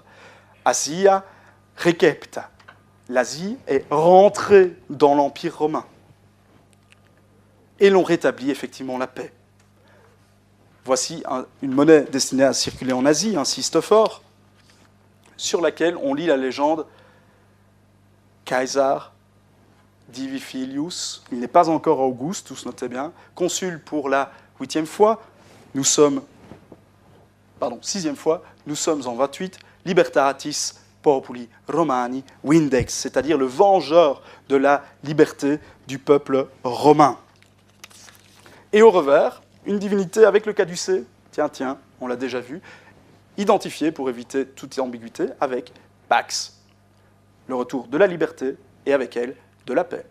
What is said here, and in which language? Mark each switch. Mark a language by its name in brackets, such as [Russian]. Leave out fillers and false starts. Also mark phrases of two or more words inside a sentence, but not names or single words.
[Latin] Asia recepta. [French] L'Asie est rentrée dans l'Empire romain. Et l'on rétablit effectivement la paix. Voici une monnaie destinée à circuler en Asie, un cistophore, sur laquelle on lit la légende [Latin] Caesar divi filius. [French] Il n'est pas encore Auguste, tous notez bien, consul pour la 8e fois. Sixième fois, nous sommes en 28, [Latin] libertatis populi romani vindex, [French] c'est-à-dire le vengeur de la liberté du peuple romain. Et au revers, une divinité avec le caducée, tiens, on l'a déjà vu, identifiée pour éviter toute ambiguïté avec Pax, le retour de la liberté et avec elle de la paix.